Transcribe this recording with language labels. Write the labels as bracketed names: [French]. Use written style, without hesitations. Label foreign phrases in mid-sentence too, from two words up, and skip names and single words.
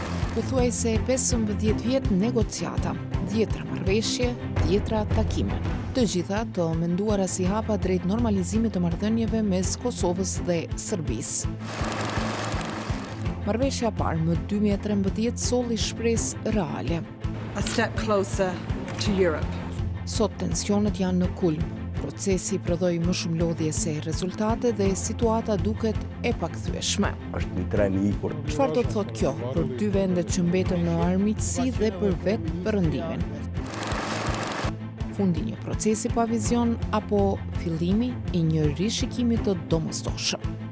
[Albanian] Pothuajse 15 vjet negociata, 10 marrëveshje, 10 takime. Të gjitha të menduara si hapa drejt normalizimit të marrëdhënieve mes Kosovës dhe Serbisë. Marrëveshja e parë më 2013 solli shpresë reale. [English] A step closer to Europe. [Albanian] Sot tensionet janë në kulm. Procesi prodhoi më shumë lodhje se rezultate dhe situata duket e pakthyeshme. Është një tren i ikur. Çfarë do të thotë kjo për dy vendet që mbeten në armiqësi dhe për vetë perëndimin? Fundi një procesi pa vizion apo fillimi i një rishikimi të domosdoshëm?